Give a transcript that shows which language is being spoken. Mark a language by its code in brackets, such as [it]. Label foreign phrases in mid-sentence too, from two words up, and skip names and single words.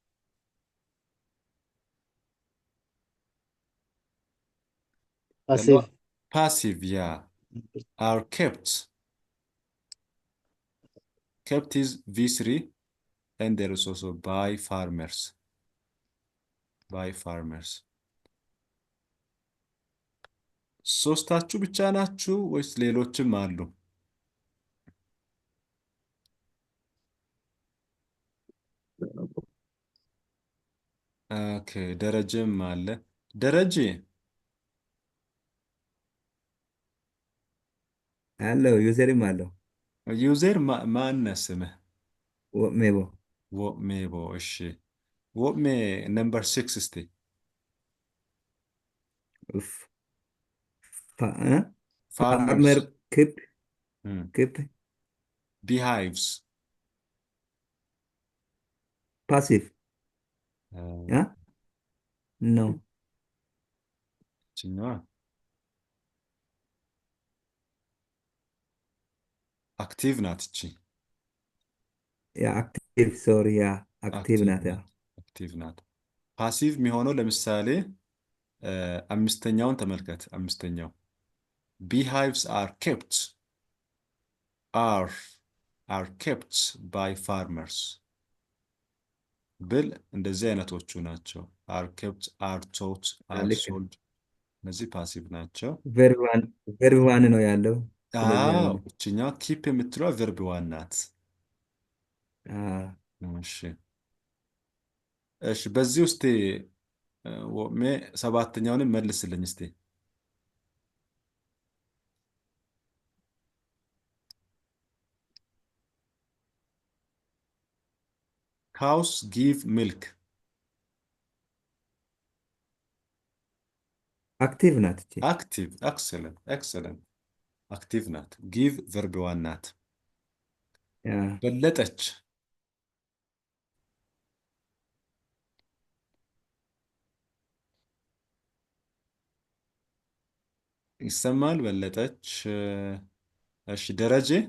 [en] passive, Passive, yeah. Are kept. Kept is V3, and there is also by farmers. By farmers. [am] ሶስታችሁ ብቻ ናችሁ ወይስ ሌሎችም አሉ? ኦኬ፣ ደረጀም አለ። ደረጀ አለው ዩዘርም አለው ዩዘር ማን ስምህ? ሜቦ ወሜቦ። እሺ ወሜ ነምበር 6 እስቲ ፋርመር ክብ [en] beehives. passive no [am] active ናት እቺ። [en] active sorry active ናት [am] active ናት። ፓሲቭ የሚሆነው ለምሳሌ አምስተኛውን ተመልከት። አምስተኛው [en] beehives are kept by farmers [am] ብል እንደዚህ አይነቶቹ ናቸው። [en] are kept, are taught, are sold። [am] እነዚህ ፓሲቭ ናቸው። [en] verb one ነው ያለው። እችኛው ኪፕ የምትለዋ verb one ናት። እሺ በዚህ ውስጥ ወሜ ሰባተኛውንም መልስልኝ እስቲ። cows give milk [am] አክቲቭ ናት እቺ። [en] active excellent active ናት። give verb 1 ናት። ያ [am] በለጠች ይሰማል። በለጠች እሺ ደረጀ